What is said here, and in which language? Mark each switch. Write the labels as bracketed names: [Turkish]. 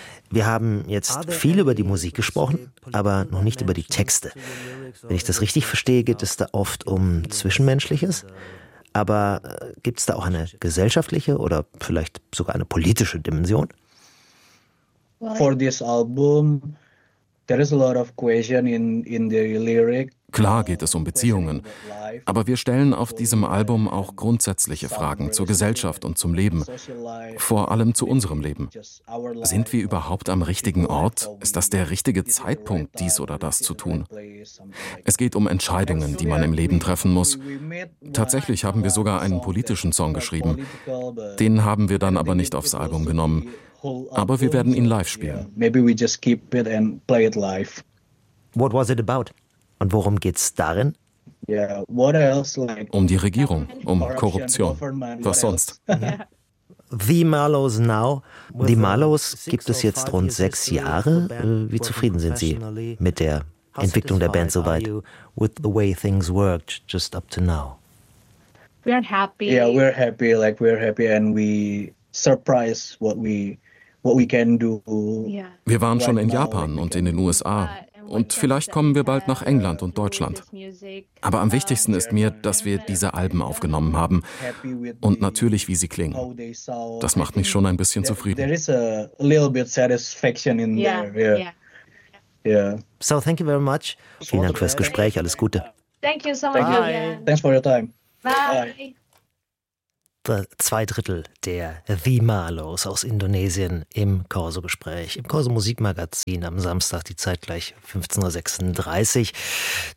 [German] Wir haben jetzt viel über die Musik gesprochen, aber noch nicht über die Texte. Wenn ich das richtig verstehe, geht es da oft um Zwischenmenschliches. Aber gibt es da auch eine gesellschaftliche oder vielleicht sogar eine politische Dimension? [English] For this album, there is a lot of question in the lyric. [German] Klar geht es um Beziehungen, aber wir stellen auf diesem Album auch grundsätzliche Fragen zur Gesellschaft und zum Leben, vor allem zu unserem Leben. Sind wir überhaupt am richtigen Ort? Ist das der richtige Zeitpunkt, dies oder das zu tun? Es geht um Entscheidungen, die man im Leben treffen muss. Tatsächlich haben wir sogar einen politischen Song geschrieben. Den haben wir dann aber nicht aufs Album genommen. Aber wir werden ihn live spielen. [English] Maybe we just keep it and play it live. What was it about? [German] Und worum geht's darin? [English] Yeah, what else, like, [German] um die Regierung, um Korruption. Was sonst? [English] The Marlowes now. [German] The Marlowes gibt es jetzt rund 6 Jahre. Wie zufrieden sind Sie mit der Entwicklung der Band soweit? [English] With the way things worked just up to now. We're happy. Yeah, we're happy. Like, we're happy and we surprise what we can do. Yeah. [German] Wir waren schon in Japan und in den USA. Und vielleicht kommen wir bald nach England und Deutschland. Aber am wichtigsten ist mir, dass wir diese Alben aufgenommen haben. Und natürlich, wie sie klingen. Das macht mich schon ein bisschen zufrieden. [English] There is a little bit satisfaction in there. Yeah. So, thank you very much. [German] Vielen Dank fürs Gespräch. Alles Gute. [English] Thank you so much. Thanks for your time. Bye. [German] Zwei Drittel der The Marlowes aus Indonesien im Corso-Gespräch, im Corso-Musikmagazin am Samstag, die Zeit gleich 15.36 Uhr.